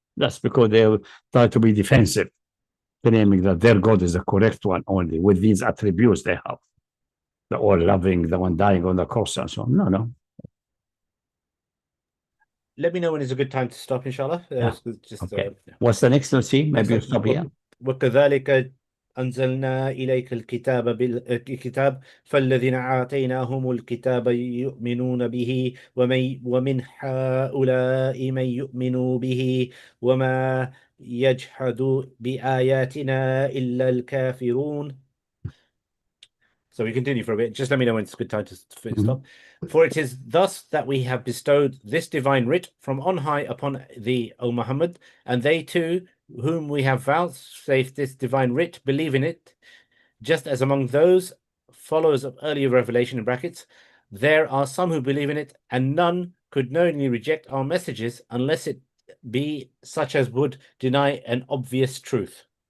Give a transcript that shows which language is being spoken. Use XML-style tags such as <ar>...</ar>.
<en>That's because they try to be defensive, claiming that their God is the correct one only with these attributes they have. The all-loving, the one dying on the cross, and so on. No. Let me know when is a good time to stop, inshallah. Okay. What's the next? Let's see. Maybe we'll stop here.</en> <ar>وكذلك أنزلنا إليك الكتاب فالذين آتيناهم الكتاب يؤمنون به ومن هؤلاء من يؤمن به وما يجحد بآياتنا إلا الكافرون.</ar> <en>So we continue for a bit. Just let me know when it's a good time to stop. For it is thus that we have bestowed this divine writ from on high upon thee, O Muhammad, and they too, whom we have vouchsafed this divine writ, believe in it, just as among those followers of earlier revelation in brackets, there are some who believe in it, and none could knowingly reject our messages unless it be such as would deny an obvious truth.</en>